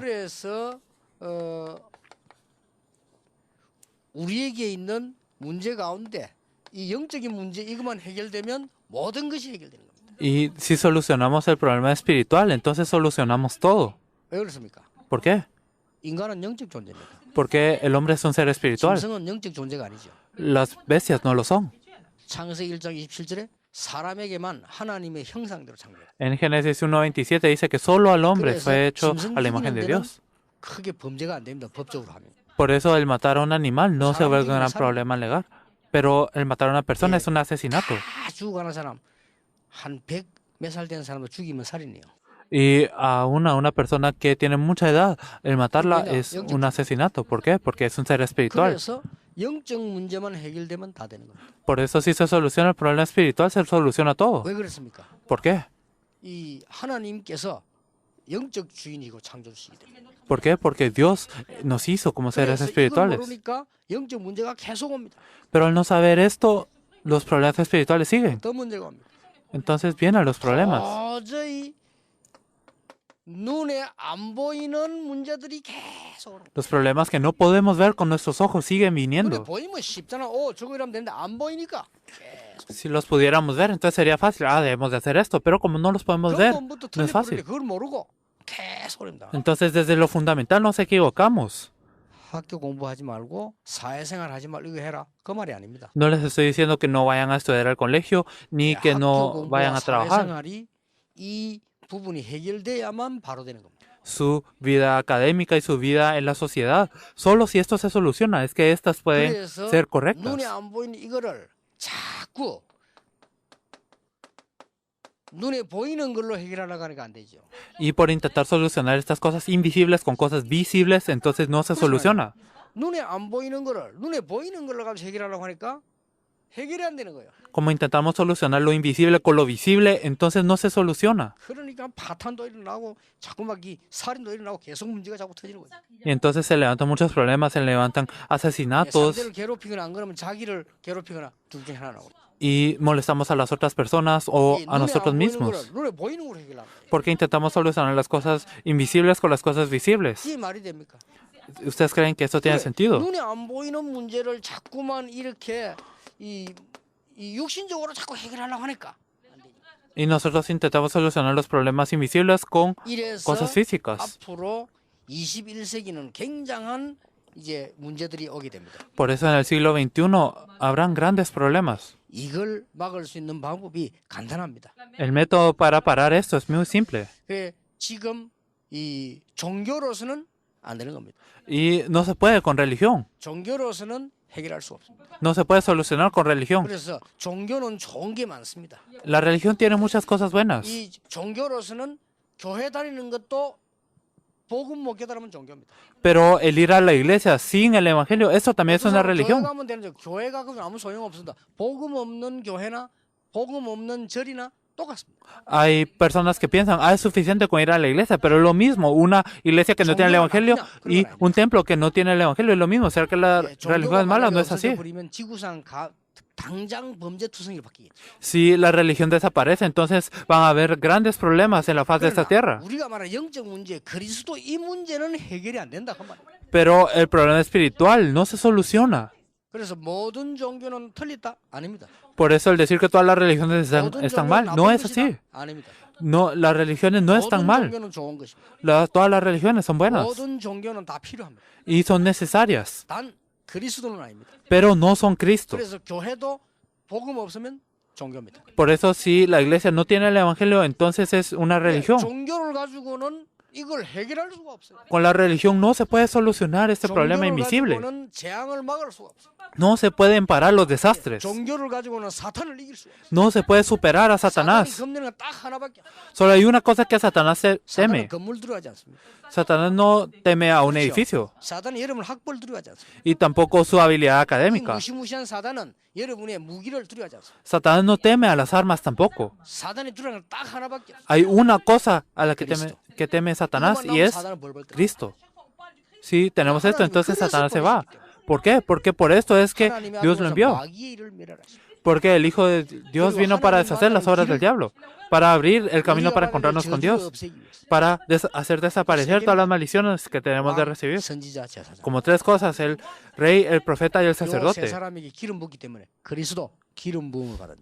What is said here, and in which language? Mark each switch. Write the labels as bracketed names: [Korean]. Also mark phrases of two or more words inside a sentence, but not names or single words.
[Korean] 그래서 우리에게 있는 문제 가운데 이 영적인 문제 이것만 해결되면 모든 것이 해결되는 겁니다. [Spanish] Y si solucionamos el problema espiritual, entonces solucionamos todo. [Korean] 왜 그렇습니까? [Spanish] ¿Por qué? [Korean] 인간은 영적 존재입니다. [Spanish] Porque el hombre es un ser espiritual. [Korean] 짐승은 영적 존재가 아니죠. [Spanish] Las bestias no lo son. [Korean] 창세기 1장 27절에 사람에게만 하나님의 형상대로 창조했다. [Spanish] En Génesis 1:27 dice que solo al hombre [Korean] 그래서 [Spanish] fue hecho [Korean] 짐승 [Spanish] a la imagen de [Korean] 죽이는 데는 [Spanish] Dios. [Korean] 크게 범죄가 안 됩니다. 법적으로 하면. [Spanish] Por eso el matar a un animal no se vuelve un gran [Korean] 사람 [Spanish] problema legal. Pero el matar a una persona es un asesinato. [Korean] 다 죽어가는 사람 한 100 몇 살 된 사람도 죽이면 살인이에요. [Spanish] Y aún a una persona que tiene mucha edad, el matarla Mira, es [Korean] 영적- [Spanish] un asesinato. ¿Por qué? Porque es un ser espiritual. [Korean] 그래서 영적 문제만 해결되면 다 되는 겁니다. [Spanish] Por eso si se soluciona el problema espiritual, se soluciona todo. [Korean] 왜 그렇습니까? [Spanish] ¿Por qué? [Korean] 이 하나님께서 영적 주인이고 창조주시기 때문에. [Spanish] ¿Por qué? Porque Dios nos hizo como seres [Korean] 그래서 이걸 [Spanish] espirituales. [Korean] 모르니까 영적 문제가 계속 옵니다. [Spanish] Pero al no saber esto, los problemas espirituales siguen. [Korean] 더 문제가 옵니다. [Spanish] Entonces vienen los problemas. [Korean] 도저히 눈에 안 보이는 문제들이 계속 오는 거예요. [Spanish] Los problemas que no podemos ver con nuestros ojos siguen [Korean] 근데 [Spanish] viniendo. [Korean] 보이면 쉽잖아. 저거 이러면 되는데 안 보이니까 계속. [Spanish] Si los pudiéramos ver, entonces sería fácil. Ah, debemos de hacer esto. Pero como no los podemos ver, [Korean] 근본부터 [Spanish] no es [Korean] 틀리버리는데 [Spanish] fácil. [Korean] 그걸 모르고 계속 오릅니다. [Spanish] Entonces desde lo fundamental nos equivocamos. [Korean] 학교 공부하지 말고 사회생활 하지 말고 이거 해라. 그 말이 아닙니다. [Spanish] No les estoy diciendo que no vayan a estudiar al colegio ni que [Korean] 학교 [Spanish] no [Korean] 공부와 [Spanish] vayan a trabajar. [Korean] 사회생활이 이 부분이 해결돼야만 바로 되는 겁니다. [Spanish] Su vida académica y su vida en la sociedad. Solo si esto se soluciona es que estas pueden [Korean] 그래서 [Spanish] ser correctas. [Korean] 눈에 안 보이는 이거를 자꾸 눈에 보이는 걸로 해결하려고 하니까 안 되죠. [Spanish] Y por intentar solucionar estas cosas invisibles con cosas visibles, entonces no se soluciona. [Korean] 눈에 안 보이는 거를 눈에 보이는 걸로 가지고 해결하려고 하니까 해결이 안 되는 거예요. [Spanish] Como intentamos solucionar lo invisible con lo visible, entonces no se soluciona. [Korean] 그러니까 파탄도 일어나고 자꾸 막 이 살인도 일어나고 계속 문제가 자꾸 터지는 거예요. [Spanish] Y entonces se levantan muchos problemas, se levantan asesinatos [Korean] 상대를 괴롭히거나 안 그러면 자기를 괴롭히거나 둘 중에 하나 나오고. [Spanish] y molestamos a las otras personas o a nosotros mismos. [Korean] 눈에 보이는 걸로 해결하는 거예요. [Spanish] Porque intentamos solucionar las cosas invisibles con las cosas visibles. [Korean] 이게 말이 됩니까? [Spanish] ¿Ustedes creen que esto tiene sentido? [Korean] 눈에 안 보이는 문제를 자꾸만 이렇게 이 육신적으로 자꾸 해결하려고 하니까 안 되죠. [Spanish] Y nosotros intentamos solucionar los problemas invisibles con [Korean] 이래서 [Spanish] cosas físicas. [Korean] 앞으로 21세기는 굉장한 이제 문제들이 오게 됩니다. [Spanish] Por eso en el siglo XXI habrán grandes problemas. [Korean] 이걸 막을 수 있는 방법이 간단합니다. [Spanish] El método para parar esto es muy simple. [Korean] 지금 이 종교로서는 안 되는 겁니다. [Spanish] Y no se puede con religión. [Korean] 종교로서는 해결할 수 없습니다. [Spanish] No se puede solucionar con religión. [Korean] 그래서 종교는 좋은 게 많습니다. [Spanish] La religión tiene muchas cosas buenas. [Korean] 이 종교로서는 교회 다니는 것도 복음 못 깨달으면 종교입니다. [Spanish] Pero el ir a la iglesia sin el evangelio, eso también es una [Korean] 교회 [Spanish] religión. [Korean] 가면 되는데 교회 가면 아무 소용 없습니다. 복음 없는 교회나 복음 없는 절이나 똑같습니다. [Spanish] Hay personas que piensan, es suficiente con ir a la iglesia, pero es lo mismo, una iglesia que no tiene el evangelio y un templo que no tiene el evangelio es lo mismo. ¿Será que la religión es mala? No es así. [Korean] 버리면 지구상 당장 범죄투성이로 바뀌겠죠. [Spanish] Si la religión desaparece, entonces van a haber grandes problemas en la faz de esta tierra. [Korean] 우리가 말하는 영적 문제, 그리스도 이 문제는 해결이 안 된다 그 말이에요. [Spanish] Pero el problema espiritual no se soluciona. [Korean] 그래서 모든 종교는 틀리다 아닙니다. [Spanish] Por eso el decir que todas las religiones [Korean] 모든 [Spanish] están [Korean] 종교는 [Spanish] mal, no [Korean] 나쁜 [Spanish] es así. [Korean] 것이다 아닙니다. [Spanish] No, las religiones no están [Korean] 모든 [Spanish] mal. [Korean] 종교는 좋은 것입니다. [Spanish] Todas las religiones son buenas [Korean] 모든 종교는 다 필요합니다. [Spanish] y son necesarias, [Korean] 단 그리스도는 아닙니다. [Spanish] pero no son Cristo. [Korean] 그래서 교회도 복음 없으면 종교입니다. [Spanish] Por eso si la iglesia no tiene el evangelio, entonces es una religión. [Korean] 종교를 가지고는 이걸 해결할 수가 없어요. [Spanish] Con la religión no se puede solucionar este problema [Korean] 종교를 [Spanish] invisible. [Korean] 가지고는 재앙을 막을 수가 없어요. [Spanish] No se pueden parar los desastres. [Korean] 종교를 가지고는 사탄을 이길 수가 없어요. [Spanish] No se puede superar a [Korean] 사탄이 [Spanish] Satanás. [Korean] 겁내는 건 딱 하나밖에. [Spanish] Solo hay una cosa que Satanás [Korean] 사탄은 [Spanish] teme. [Korean] 건물 들어가지 않습니다. [Spanish] Satanás no teme a un [Korean] 그렇죠? [Spanish] edificio [Korean] 사탄이 여러분 학벌 들어가지 않습니다. [Spanish] y tampoco su habilidad [Korean] 이 [Spanish] académica. [Korean] 무시무시한 사단은 여러분의 무기를 두려워하지 않습니다. [Spanish] Satanás no teme a las armas tampoco. [Korean] 사단이 두려워하는 건 딱 하나밖에 없어요. [Spanish] Hay una cosa a la que teme Satanás y es [Korean] 사단은 벌벌 떨어요. [Spanish] Cristo. Si tenemos esto, entonces Satanás se va. ¿Por qué? Porque por esto es que [Korean] 하나님이 [Spanish] Dios lo [Korean] 하나님께서 [Spanish] envió. [Korean] 마귀의 일을 멸하라. [Spanish] Porque el Hijo de Dios vino para deshacer las obras del diablo, para abrir el camino para encontrarnos con Dios, para hacer desaparecer todas las maldiciones que tenemos de recibir. [Korean] 선지자, 제사장. [Spanish] Como tres cosas, el rey, el profeta y el [Korean] 요 세 [Spanish] sacerdote. [Korean] 사람에게 기름 붓기 때문에 그리스도 기름 부음을 받았다.